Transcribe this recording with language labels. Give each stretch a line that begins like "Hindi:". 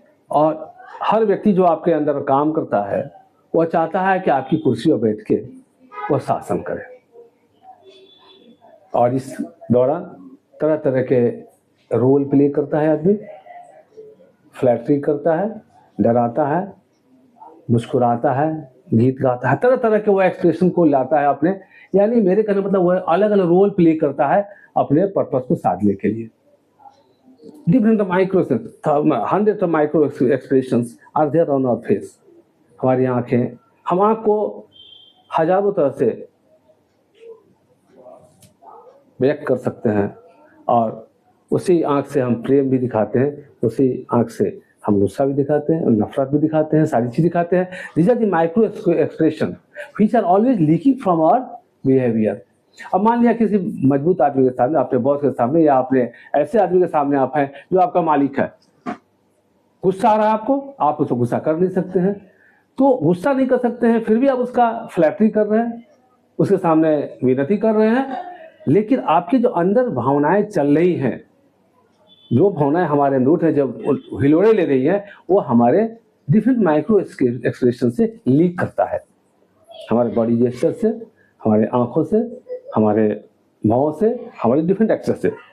Hindi: और हर व्यक्ति जो आपके अंदर काम करता है वह चाहता है कि आपकी कुर्सी पर बैठ के वह शासन करे और इस दौरान तरह तरह के रोल प्ले करता है आदमी, फ्लैटरी करता है, डराता है, मुस्कुराता है, गीत गाता है, तरह तरह के वो एक्सप्रेशन को लाता है अपने, यानी मेरे कहने मतलब वह अलग अलग रोल प्ले करता है अपने पर्पस को साधने के लिए।
English: Different micro, hundreds of micro expressions are there on our face.
Hindi: हमारी आंखें, हम आंख को हजारों तरह से व्यक्त कर सकते हैं और उसी आंख से हम प्रेम भी दिखाते हैं, उसी आंख से हम गुस्सा भी दिखाते हैं, नफरत भी दिखाते हैं, सारी चीज दिखाते हैं।
English: These are the micro expression which are always leaking from our behavior.
Hindi: अब मान लिया किसी मजबूत आदमी के सामने, अपने बॉस के सामने या अपने ऐसे आदमी के सामने आप हैं जो आपका मालिक है, गुस्सा आ रहा है आपको, आप उसको गुस्सा कर नहीं सकते हैं, तो गुस्सा नहीं कर सकते हैं फिर भी आप उसका फ्लैटरी कर रहे हैं, उसके सामने विनती कर रहे हैं, लेकिन आपकी जो अंदर भावनाएं चल रही हैं, जो भावनाएं हमारे अंदर है जब हिलोड़े ले रही है, वो हमारे डिफरेंट माइक्रो एक्सप्रेशन से लीक करता है, हमारे बॉडी जेस्चर से, हमारे आंखों से, हमारे भावों से, हमारे डिफरेंट एक्सेस से।